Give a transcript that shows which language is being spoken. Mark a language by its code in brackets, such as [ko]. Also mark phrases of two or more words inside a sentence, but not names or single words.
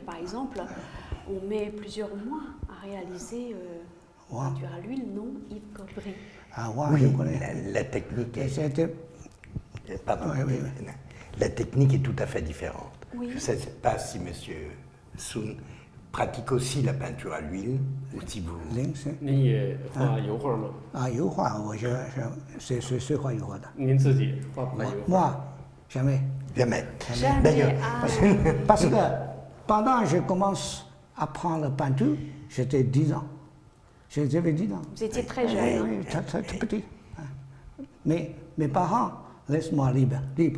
[fr] Par exemple, on met plusieurs mois à réaliser la peinture à l'huile, non, Yves Cobry? Ah, ouais, oui, je connais. la technique est... C'était... Pardon, la technique est tout à fait différente. Oui. Je ne sais pas si M. Sun pratique aussi la peinture à l'huile, ou si vous... [zh] 零是您也画油画吗？油画，我是画油画的。您自己画不画油画？ [fr] Moi, jamais. Jamais. Jamais. D'ailleurs, Parce que pendant que je commence à apprendre la peinture, j'étais 10 ans. J'avais 10 ans. Vous étiez très jeune. Oui, très petit. Mais mes parents, laisse-moi libre.